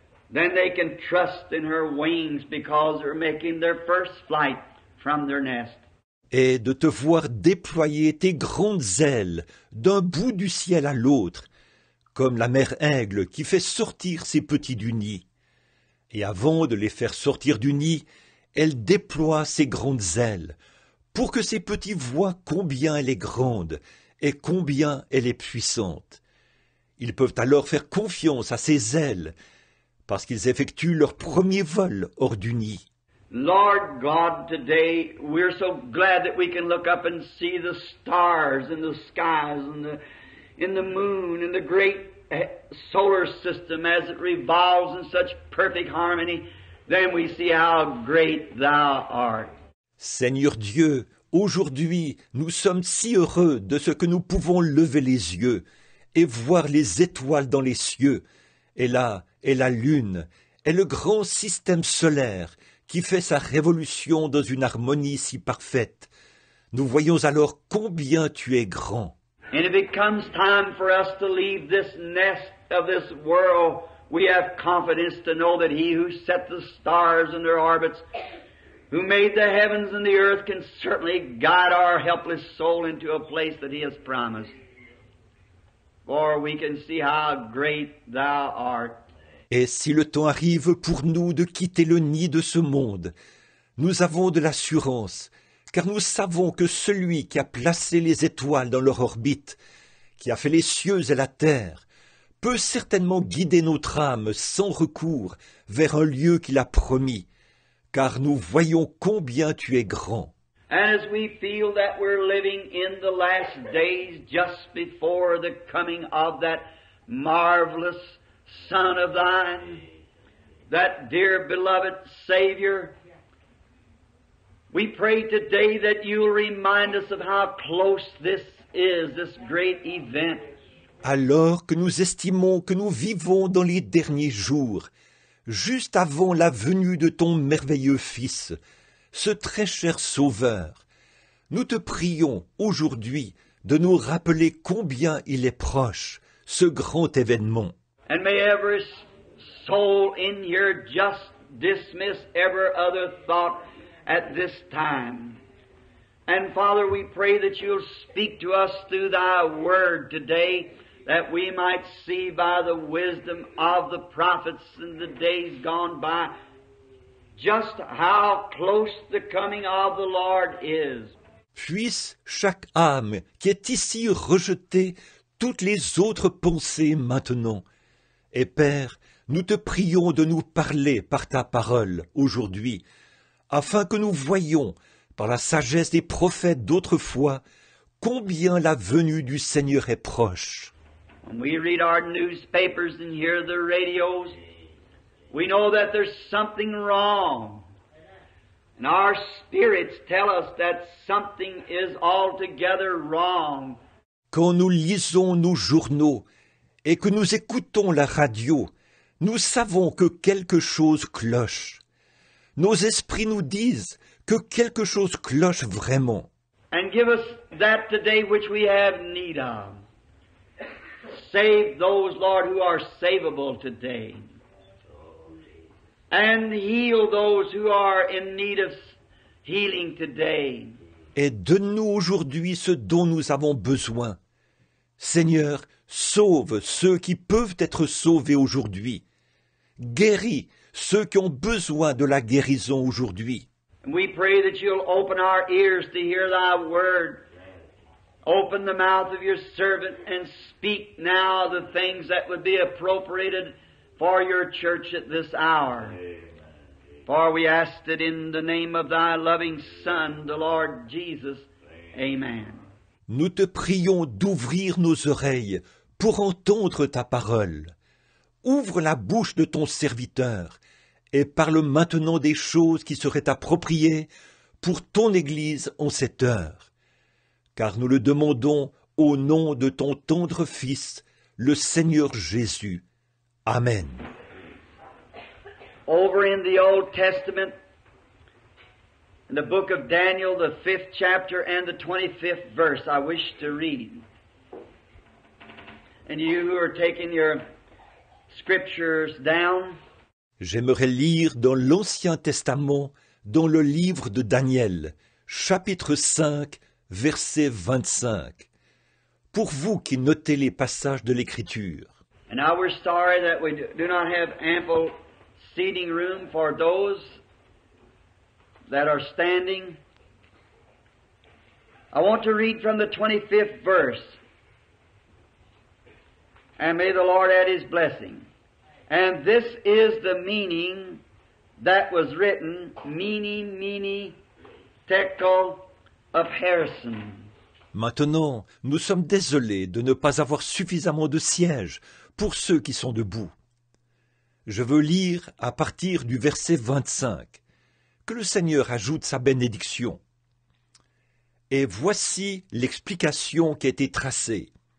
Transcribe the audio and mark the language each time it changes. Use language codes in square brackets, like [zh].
[en] Then they can trust in her wings because they're making their first flight from their nest. [fr] Et de te voir déployer tes grandes ailes d'un bout du ciel à l'autre, comme la mère aigle qui fait sortir ses petits du nid. Et avant de les faire sortir du nid, elle déploie ses grandes ailes, pour que ces petits voient combien elle est grande et combien elle est puissante. Ils peuvent alors faire confiance à ses ailes, parce qu'ils effectuent leur premier vol hors du nid. [en] Lord God, today we're so glad that we can look up and see the stars in the skies and in the moon and the great solar system as it revolves in such perfect harmony. Then we see how great Thou art. [fr] Seigneur Dieu, aujourd'hui nous sommes si heureux de ce que nous pouvons lever les yeux et voir les étoiles dans les cieux, et la lune, et le grand système solaire qui fait sa révolution dans une harmonie si parfaite. Nous voyons alors combien tu es grand. [en] And if it comes time for us to leave this nest of this world, we have confidence to know that He who set the stars in their orbits, who made the heavens and the earth, can certainly guide our helpless soul into a place that He has promised. For we can see how great Thou art. [fr] Et si le temps arrive pour nous de quitter le nid de ce monde, nous avons de l'assurance, car nous savons que celui qui a placé les étoiles dans leur orbite, qui a fait les cieux et la terre, peut certainement guider notre âme sans recours vers un lieu qu'il a promis, car nous voyons combien tu es grand. [en] And as we feel that we're living in the last days just before the coming of that marvelous Son of Thine, that dear beloved Savior, we pray today that You'll remind us of how close this is, this great event. [fr] Alors que nous estimons que nous vivons dans les derniers jours, juste avant la venue de ton merveilleux Fils, ce très cher Sauveur, nous te prions aujourd'hui de nous rappeler combien il est proche, ce grand événement. [en] And may every soul in here just dismiss every other thought at this time. And Father, we pray that You'll speak to us through Thy Word today, that we might see by the wisdom of the prophets in the days gone by just how close the coming of the Lord is. [fr] Puisse chaque âme qui est ici rejeter toutes les autres pensées maintenant. Et Père, nous te prions de nous parler par ta parole aujourd'hui, afin que nous voyions, par la sagesse des prophètes d'autrefois, combien la venue du Seigneur est proche. [en] When we read our newspapers and hear the radios, we know that there's something wrong. And our spirits tell us that something is altogether wrong. [fr] Quand nous lisons nos journaux et que nous écoutons la radio, nous savons que quelque chose cloche. Nos esprits nous disent que quelque chose cloche vraiment. [en] And give us that today which we have need of. save those, Lord, who are savable today. And heal those who are in need of healing today. [fr] Et donne-nous aujourd'hui ce dont nous avons besoin. Seigneur, sauve ceux qui peuvent être sauvés aujourd'hui. Guéris ceux qui ont besoin de la guérison aujourd'hui. [en] And we pray that you'll open our ears to hear thy word. Open the mouth of your servant and speak now the things that would be appropriated for your church at this hour. For we ask it in the name of thy loving Son, the Lord Jesus. Amen. [fr] Nous te prions d'ouvrir nos oreilles pour entendre ta parole. Ouvre la bouche de ton serviteur et parle maintenant des choses qui seraient appropriées pour ton Église en cette heure. Car nous le demandons au nom de ton tendre Fils, le Seigneur Jésus. Amen. [en] Over in the Old Testament, in the book of Daniel, the 5th chapter and the 25th verse, I wish to read. And you who are taking your scriptures down, [fr] J'aimerais lire dans l'Ancien Testament, dans le livre de Daniel, chapitre 5, verset 25. Pour vous qui notez les passages de l'Écriture. [en] and now we're sorry that we do not have ample seating room for those that are standing. I want to read from the 25th verse. And may the Lord add His blessing. And this is the meaning that was written, Mene, Tekel of Harrison. [fr] Maintenant, nous sommes désolés de ne pas avoir suffisamment de sièges pour ceux qui sont debout. Je veux lire à partir du verset 25. Que le Seigneur ajoute sa bénédiction. Et voici l'explication qui a été tracée.